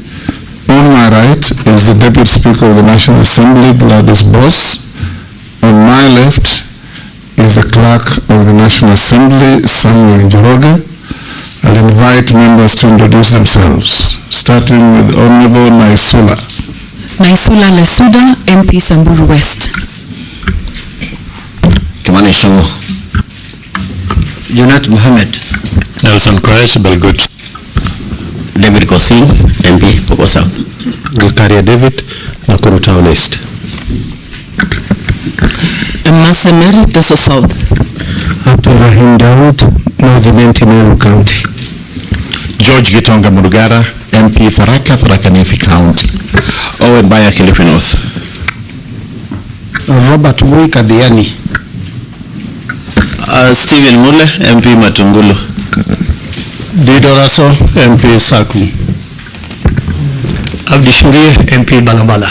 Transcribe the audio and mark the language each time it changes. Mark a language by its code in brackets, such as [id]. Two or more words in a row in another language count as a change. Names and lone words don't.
[en] On my right is the Deputy Speaker of the National Assembly, Gladys Boss. On my left is the Clerk of the National Assembly, Samuel Njoroge. I'll invite members to introduce themselves, starting with Honorable Naisula. Naisula Lesuda, MP Samburu West. Kimani Shongo. Junat Mohammed. Nelson Koresh Belgut. David Kosi, MP Poko South. Gilkaria David, Nakuru Town East. Maseneri, Teso South. Abdurrahim Dawood, Northern Meru County. George Gitonga Murugara, MP Tharaka Nithi County. Owen Baya Kilifi North. Robert Mui Kadhiani. Stephen Mule, MP Matungulu. Dido Raso, MP Saku. Abdi Shurie, MP Balabala.